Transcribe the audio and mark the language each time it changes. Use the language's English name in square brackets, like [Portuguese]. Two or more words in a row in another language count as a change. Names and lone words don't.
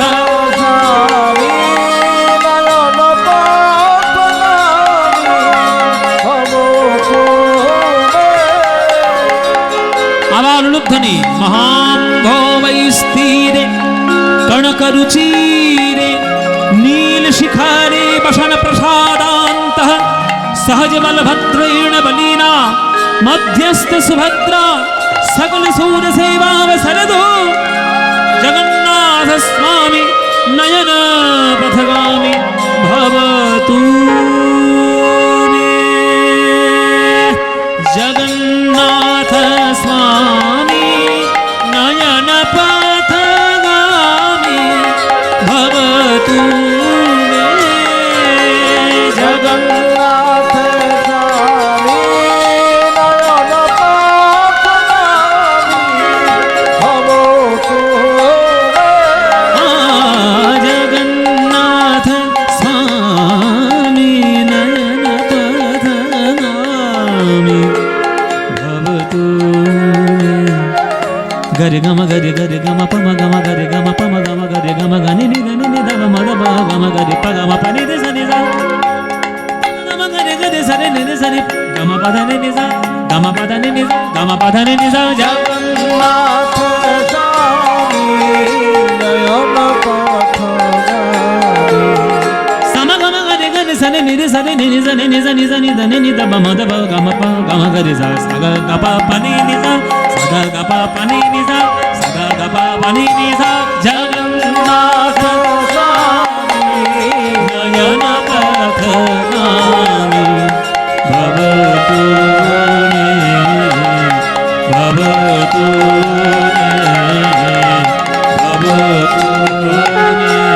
[Sanskrit] স্বামী নয়ন পথগামী ভবতু মে। [Bangla] আবার উলুধ্বনি। [Sanskrit] মহান ভবৈ স্থিরে কনকরুচিরে নীল শিখারে বসন প্রসাদান্তঃ सहज बलभद्रेण बलिना मध्यस्थ सुभद्रा सकल सूर सेवावसरदो। जगन्नाथ स्वामी नयन पथगामी भवतु मे। जगन्नाथ स्वामी नयन पथगामी भवतु मे। জগন্নাথ স্বামী নয়ন পথগামী ভবতু মে। জগন্নাথ স্বামী নয়ন পথগামী ভবতু মে। গরে গম গরে গরে গম পম গম গরে গম পম গম গরে গম গনি নি গনি নি দম মদ ব গম গরে প গম প নি রে স নি যা গম গরে গরে সরে নি রে সরে গম প ধ নি নি যা গম প ধ নি নি গম প ধ নি নি যা। জগন্নাথ স্বামী নয়ন পথগামী সম গম গরে গরে সরে নি রে সরে নি নি নি নি নি নি দ নি নি দ ব ম দ ব গম প গম গরে যা স গ গ প প নি নি যা স গ গ প প নি নি যা স গ গ প প নি নি যা। জগন্নাথ স্বামী নয়ন পথগামী ভবতু মে। ভবতু মে। ভবতু মে।